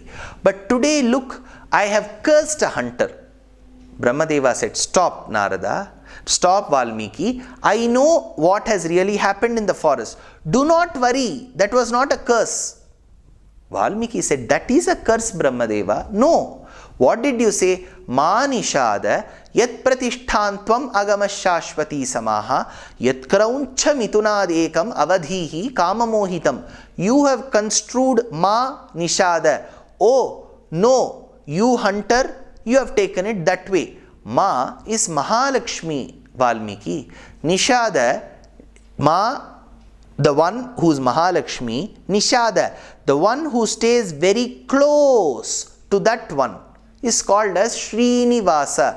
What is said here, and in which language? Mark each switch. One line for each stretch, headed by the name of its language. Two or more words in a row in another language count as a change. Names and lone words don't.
English: But today, look, I have cursed a hunter. Brahmadeva said, stop, Narada. Stop, Valmiki. I know what has really happened in the forest. Do not worry. That was not a curse. Valmiki said, that is a curse, Brahmadeva. No. What did you say?
Sanskrit: मा निषाद यत् प्रतिष्ठांत्वम् अगमःशाश्वतीः समाः यत् क्रौञ्च मिथुनादेकम् अवधीः काममोहितम्.
English: You have construed
Sanskrit: मा निषाद.
English: Oh, no, you hunter, you have taken it that way. Ma is Mahalakshmi, Valmiki. Nishada, ma the one who's Mahalakshmi, Nishada, the one who stays very close to that one, is called as Srinivasa.